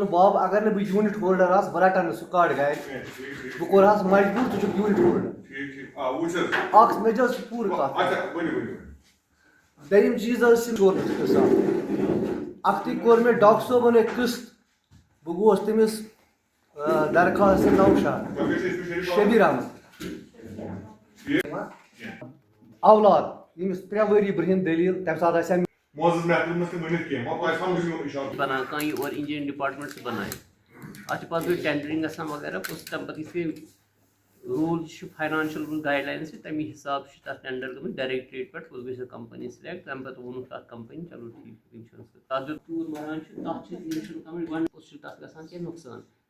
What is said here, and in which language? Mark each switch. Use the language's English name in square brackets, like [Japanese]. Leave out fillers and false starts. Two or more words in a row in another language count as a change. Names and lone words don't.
[Kashmiri] باب اگر نہٕ بہٕ [English] unit holder [Kashmiri] آسہٕ بہٕ رَٹَن نہٕ سُہ کَٹھ گرِ بہٕ کوٚرہَس مجبوٗر ژٕ چھُکھ [English] unit holder [Kashmiri] اکھ مےٚ چھِ حظ پوٗرٕ کَتھ دوٚیِم چیٖز حظ چھِ انشورنس قٕصہٕ اکھتُے کوٚر مےٚ ڈاکٹر صٲبن اکھ قٕسط بہٕ گوس تٔمِس درخواست نوشاد شبیٖر احمد اولاد ییٚمِس 3 ؤری برٛونٛہِم دٔلیٖل تَمہِ ساتہٕ آسہِ بنان کانٛہہ اور [English] engineering department [Urdu] سے بنائے [Kashmiri] اتھ چھِ پتہٕ ٹینڈرنگ گژھان وغیرہ تمہِ پتہٕ یِتھُے روٗل چھُ [English] financial rule guidelines [Kashmiri] چھِ تَمی حساب چھُ تَتھ ٹینڈر گٔمٕتۍ ڈایریکٹریٹ پٮ۪ٹھ پوٚتُس گٔے سۄ کمپنی سِلیکٹ تَمہِ پتہٕ ووٚنُکھ تَتھ کمپنی [Urdu] چلو ٹھیٖک [Kashmiri] اِنشورنس تَتھ دیُت تیوٗت مران چھُ تَتھ چھِ [English] insurance company [Kashmiri] گۄڈٕ پوٚتُس چھُ تَتھ گژھان کینٛہہ نۄقصان